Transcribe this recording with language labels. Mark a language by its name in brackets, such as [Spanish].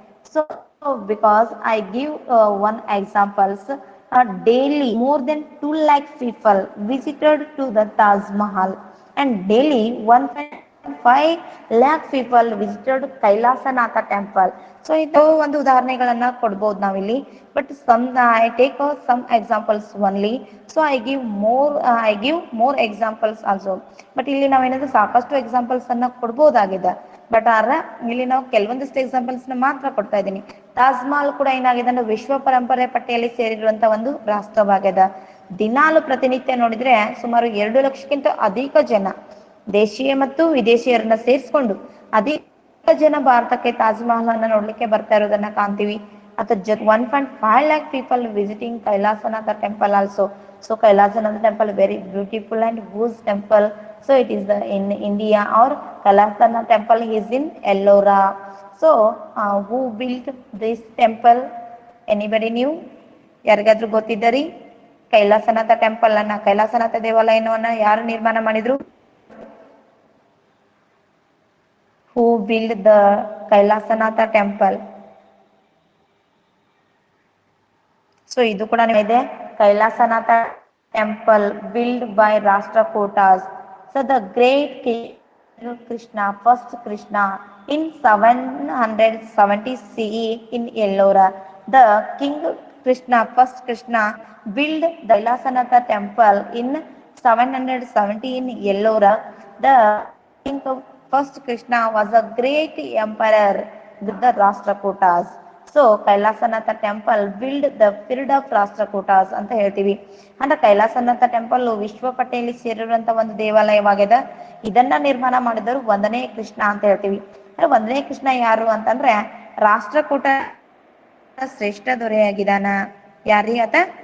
[English] So because I give one examples, daily more than 2 lakh people visited to the Taj Mahal, and daily 1.5 lakh people visited Kailasanatha temple. So [Kannada] ಇದು ಒಂದು ಉದಾಹರಣೆಗಳನ್ನ ಕೊಡ್ಬೋದು ನಾವಿಲ್ಲಿ. [English] But I take some examples only. So I give more examples also. [Kannada] But ಇಲ್ಲಿ ನಾವೇನಾದ್ರೂ ಸಾಕಷ್ಟು examples ಅನ್ನ ಕೊಡ್ಬೋದಾಗಿದೆ. But ಆದ್ರೆ ಇಲ್ಲಿ ನಾವು ಕೆಲವೊಂದಿಷ್ಟು ಎಕ್ಸಾಂಪಲ್ಸ್ ನ ಮಾತ್ರ ಕೊಡ್ತಾ ಇದ್ದೀನಿ. ತಾಜ್ ಮಹಲ್ ಕೂಡ ಏನಾಗಿದೆ ಅಂದ್ರೆ ವಿಶ್ವ ಪರಂಪರೆ ಪಟ್ಟಿಯಲ್ಲಿ ಸೇರಿರುವಂತ ಒಂದು ರಾಷ್ಟ್ರವಾಗಿದೆ. ದಿನಾಲು ಪ್ರತಿನಿತ್ಯ ನೋಡಿದ್ರೆ ಸುಮಾರು 2 ಲಕ್ಷಕ್ಕಿಂತ ಅಧಿಕ ಜನ ದೇಶೀಯ ಮತ್ತು ವಿದೇಶಿಯರನ್ನ ಸೇರಿಸ್ಕೊಂಡು ಅಧಿಕ ಜನ ಭಾರತಕ್ಕೆ ತಾಜ್ ಮಹಲ್ ಅನ್ನ ನೋಡ್ಲಿಕ್ಕೆ ಬರ್ತಾ ಇರೋದನ್ನ ಕಾಣ್ತೀವಿ. [English] ಅಥವಾ 1.5 lakh people visiting Kailasanatha temple also. So Kailasanatha temple very beautiful and huge temple. So it is in India, or Kailasanatha temple is in Ellora. So who built this temple? Anybody knew? [Kannada] ಯಾರಿಗಾದ್ರೂ ಗೊತ್ತಿದ್ದರಿ? Kailasanatha temple ಅನ್ನ, ಕೈಲಾಸನಾಥ ದೇವಾಲಯವನ್ನ ಯಾರು ನಿರ್ಮಾಣ ಮಾಡಿದ್ರು? [English] Who built the Kailasanatha temple? So [Kannada] ಇದು ಕೂಡ ಇದೆ. [English] Kailasanatha temple built by Rashtrakutas. So the great king Krishna, first Krishna, in 770 CE in Ellora. The king Krishna, first Krishna, built the Kailasanatha temple in 770 in Ellora. The king of first Krishna was a great emperor with the Rashtrakutas. So Kailasanatha temple build the period of Rashtrakutas [Kannada] ಅಂತ ಹೇಳ್ತೀವಿ. ಅಂದ್ರೆ Kailasanatha temple ವಿಶ್ವ ಪಟ್ಟಿಯಲ್ಲಿ ಸೇರಿರುವಂತ ಒಂದು ದೇವಾಲಯವಾಗಿದೆ. ಇದನ್ನ ನಿರ್ಮಾಣ ಮಾಡಿದವರು ಒಂದನೇ ಕೃಷ್ಣ ಅಂತ ಹೇಳ್ತೀವಿ. ಒಂದನೇ ಕೃಷ್ಣ ಯಾರು ಅಂತಂದ್ರೆ ರಾಷ್ಟ್ರಕೂಟ ಶ್ರೇಷ್ಠ ದೊರೆಯಾಗಿದ್ದಾನ. ಯಾರೀ ಆತ?